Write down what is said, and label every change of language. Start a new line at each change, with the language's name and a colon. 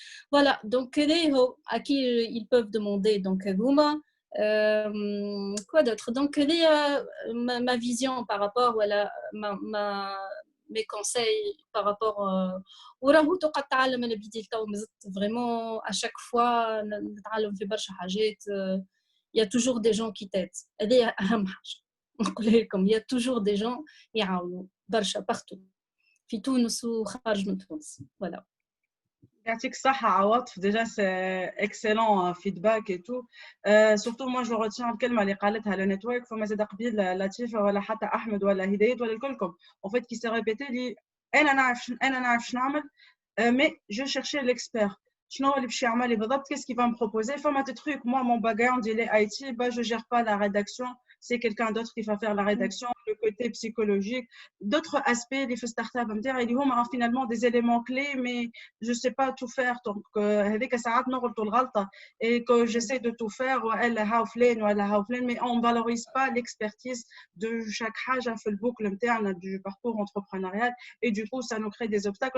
French: Voilà, donc à qui ils peuvent demander donc quoi d'autre. Donc ma vision par rapport à mes conseils par rapport
Arabic: وراه توقع التعلم انا بديت تو مزت
French: vraiment à chaque fois
Arabic: نتعلم في برشا حاجات.
French: Il y a toujours des gens qui t'aident.
Arabic: هذه أهم حاجة نقول لكم.
French: Il y a toujours des gens
Arabic: يعاونوا برشا partout في تونس وخارج من تونس.
French: Voilà.
Arabic: يعطيك الصحة عواطف.
French: déjà c'est excellent feedback et tout. surtout moi je retiens
Arabic: الكلمة اللي قالتها
French: le network.
Arabic: فما زاد قبيل لطيفة ولا حتى أحمد ولا هداية ولا الكلكم
French: en fait qui s'est répété
Arabic: لي أنا نعرف شنو نعمل
French: mais je cherchais l'expert.
Arabic: شنو اللي باش يعمل لي بالضبط,
French: qu'est-ce qu'il va me proposer. فما des trucs, moi mon background il est IT, bah je gère pas la rédaction, c'est quelqu'un d'autre qui va faire la rédaction. le côté psychologique, d'autres aspects des start-up ils ont finalement des éléments clés, mais je ne sais pas tout faire. Donc,
Arabic: هذيك ساعات نغلط الغلطة
French: et que j'essaie de tout faire, mais on ne valorise pas l'expertise de chaque
Arabic: حاجة في البوكل نتاعنا
French: du parcours entrepreneurial et du coup, ça nous crée des obstacles.